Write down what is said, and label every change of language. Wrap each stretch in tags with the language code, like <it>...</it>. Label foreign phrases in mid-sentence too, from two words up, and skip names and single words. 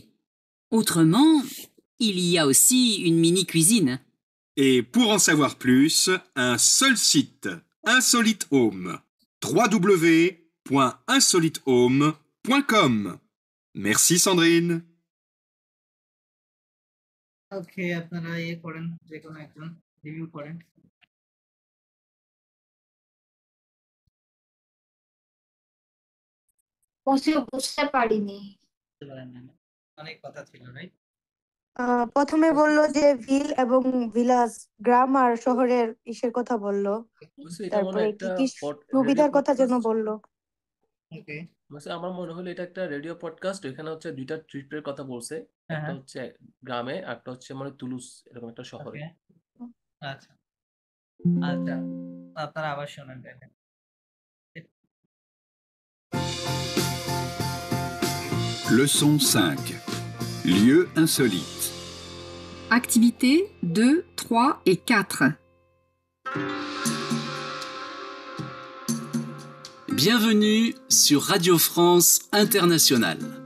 <fr>Autrement, il y a aussi une mini-cuisine. Et pour en savoir plus, un seul site, Insolite Home. www.insolitehome.com. Merci Sandrine.</fr> <bn>ওকে আপনারা করেন যে কোনো একজন রিভিউ করেন বুঝতে পারিনি। অনেক কথা ছিল রাইট প্রথমে বললো যে ভিল এবং ভিলাস গ্রাম আর শহরের ইসের কথা বললো, তারপরে কি কি সুবিধার কথা যেন বললো। ওকে আমার মনে হলো এটা একটা রেডিও পডকাস্ট। এখানে হচ্ছে দুইটা ট্রিপের কথা বলছে, একটা হচ্ছে গ্রামে, একটা হচ্ছে মানে তুলুস এরকম একটা শহরে। আচ্ছা আচ্ছা আপনারা আবার শুনেন দেখেন।</bn> <fr>Leçon 5. Lieux insolites. Activités 2, 3 et 4. Bienvenue sur Radio France Internationale.</fr>